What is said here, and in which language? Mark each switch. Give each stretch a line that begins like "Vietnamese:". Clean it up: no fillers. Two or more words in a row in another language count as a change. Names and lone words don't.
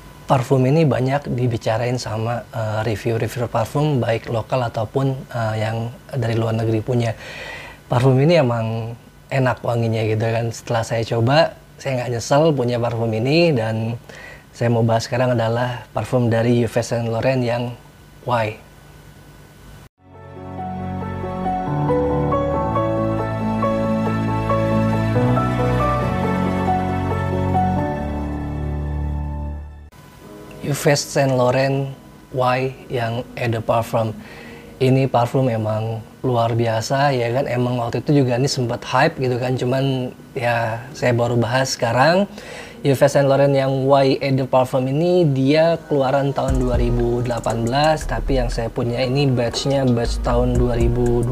Indonesian: Parfum ini banyak dibicarain sama review-review parfum baik lokal ataupun yang dari luar negeri punya. Parfum ini emang enak wanginya gitu kan. Setelah saya coba, saya nggak nyesel punya parfum ini, dan saya mau bahas sekarang adalah parfum dari Yves Saint Laurent yang Y. Yves Saint Laurent Y yang Eau de Parfum. Ini parfum emang luar biasa ya kan, emang waktu itu juga ini sempat hype gitu kan, cuman ya saya baru bahas sekarang. Yves Saint Laurent yang Y Eau de Parfum ini dia keluaran tahun 2018, tapi yang saya punya ini batch-nya batch tahun 2020.